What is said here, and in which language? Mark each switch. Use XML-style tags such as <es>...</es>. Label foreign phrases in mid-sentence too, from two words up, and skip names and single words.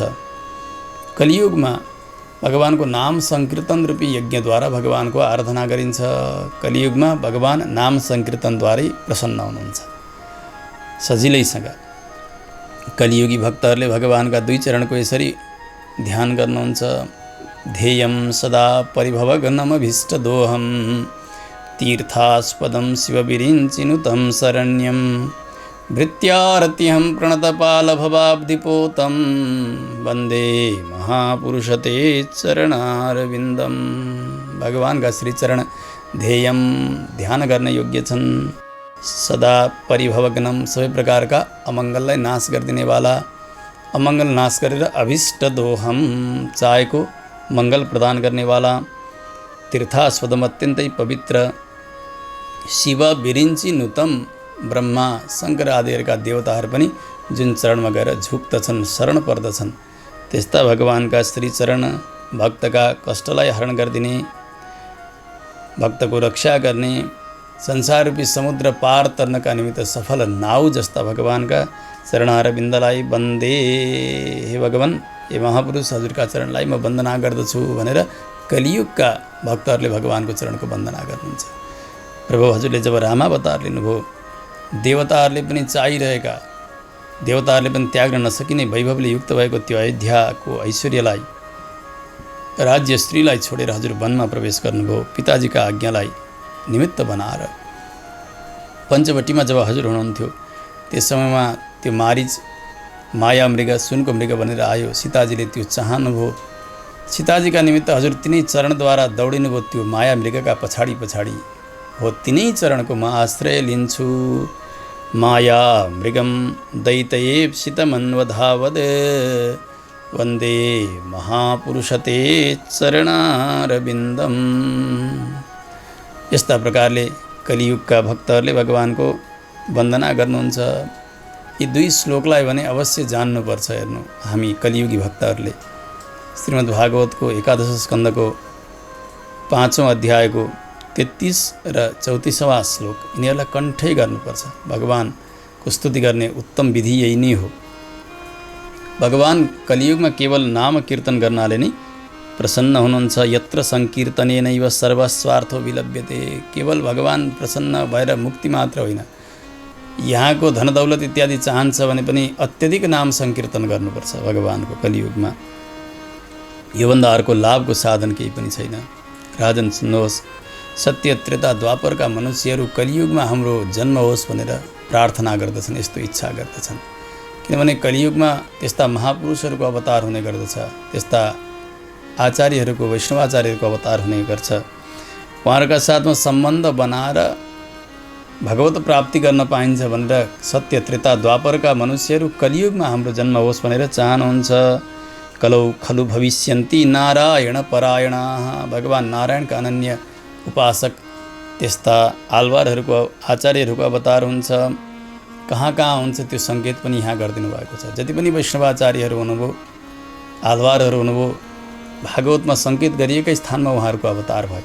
<ne>कलियुगमा भगवानको नाम सङ्कीर्तन रूपी यज्ञद्वारा भगवानको आराधना गरिन्छ। कलियुगमा भगवान नाम सङ्कीर्तनद्वारै प्रसन्न हुनुहुन्छ सजिलैसँग। कलियुगी भक्तहरूले भगवानका 2 चरणको यसरी ध्यान गर्नुहुन्छ।</ne> <sa>ध्येयं सदा परिभवगनमभीष्टदोहं तीर्थास्पदं शिवविरिञ्चिनुतं शरण्यं भृत्यारत्यहं प्रणतपालभवाब्धिपोतं वन्दे महापुरुषते चरणारविन्दम।</sa> <ne>भगवानका श्रीचरण ध्येयम, ध्यान गर्ने योग्य छन्।</ne> <sa>सदा परिभवगनम,</sa> <ne>सबै प्रकारका अमङ्गललाई नाश गरिदिनेवाला, अमङ्गल नाश गरेर अभीष्टदोहम, चाहेको मङ्गल प्रदान गर्नेवाला, तीर्थास्पदम, अत्यन्तै पवित्र,</ne> <sa>शिव विरिञ्ची नुतम</sa> <ne>ब्रह्मा शङ्कर आदिहरूका देवताहरू पनि जुन चरणमा गएर झुक्दछन्, शरण पर्दछन्, त्यस्ता भगवानका श्री चरण भक्तका कष्टलाई हरण गरिदिने, भक्तको रक्षा गर्ने, संसाररूपी समुद्र पार तर्नका निमित्त सफल नाउ जस्ता भगवानका चरणारविन्दलाई वन्दे। हे भगवान, हे महापुरुष, हजुरका चरणलाई म वन्दना गर्दछु भनेर कलियुगका भक्तहरूले भगवानको चरणको वन्दना गर्नुहुन्छ। प्रभु, हजुरले जब रामावतार लिनुभयो, देवताहरूले पनि चाहिरहेका, देवताहरूले पनि त्याग्न नसकिने वैभवले युक्त भएको त्यो अयोध्याको ऐश्वर्यलाई, राज्य स्त्रीलाई छोडेर हजुर वनमा प्रवेश गर्नुभयो। पिताजीका आज्ञालाई निमित्त बनाएर पञ्चवटीमा जब हजुर हुनुहुन्थ्यो, त्यस समयमा त्यो मारिच माया मृग, सुनको मृग भनेर आयो। सीताजीले त्यो चाहनुभयो। सीताजीका निमित्त हजुर तिनै चरणद्वारा दौडिनुभयो। त्यो माया मृगका पछाडि पछाडि हो तिनै चरणको म आश्रय लिन्छु।</ne> <sa>माया मृगम दैतयेप्सितमन्वधावद वन्दे महापुरुषते चरणारविन्दम।</sa> <ne>यस्ता प्रकारले कलियुगका भक्तहरूले भगवानको वन्दना गर्नुहुन्छ। यी दुई श्लोकलाई भने अवश्य जान्नुपर्छ। हेर्नु, हामी कलियुगी भक्तहरूले श्रीमद् भागवतको 11 स्कन्धको 5औं अध्यायको 33 र 34वां श्लोक यिनीहरूलाई कण्ठै गर्नुपर्छ। भगवानको स्तुति गर्ने उत्तम विधि यही नै हो। भगवान कलियुगमा केवल नाम कीर्तन गर्नाले नै प्रसन्न हुनुहुन्छ।</ne> <sa>यत्र संकीर्तनेनैव सर्वस्वार्थो विलभ्यते।</sa> <ne>केवल भगवान प्रसन्न भएर मुक्ति मात्र होइन, यहाँको धनदौलत इत्यादि चाहन्छ भने पनि अत्यधिक नाम संकीर्तन गर्नुपर्छ भगवानको कलियुगमा। योभन्दा अर्को लाभको साधन केही पनि छैन। राजन, सुन्नुहोस्, सत्य त्रेता द्वापरका मनुष्यहरू कलियुगमा हाम्रो जन्म होस् भनेर प्रार्थना गर्दछन्, यस्तो इच्छा गर्दछन्। किनभने कलियुगमा त्यस्ता महापुरुषहरूको अवतार हुने गर्दछ, त्यस्ता आचार्यहरूको, वैष्णवाचार्यहरूको अवतार हुने गर्छ। उहाँहरूका साथमा सम्बन्ध बनाएर भगवत प्राप्ति गर्न पाइन्छ भनेर सत्य त्रेता द्वापरका मनुष्यहरू कलियुगमा हाम्रो जन्म होस् भनेर चाहनुहुन्छ।</ne> <sa>कलौ खलु भविष्यन्ति नारायण परायणाः।</sa> <ne>भगवान नारायणका अनन्य उपासक त्यस्ता आलवारहरूको, आचार्यहरूको अवतार हुन्छ। कहाँ कहाँ हुन्छ त्यो सङ्केत पनि यहाँ गरिदिनु भएको छ। जति पनि वैष्णवाचार्यहरू हुनुभयो, आलवारहरू हुनुभयो, भागवतमा सङ्केत गरिएकै स्थानमा उहाँहरूको अवतार भयो।</ne>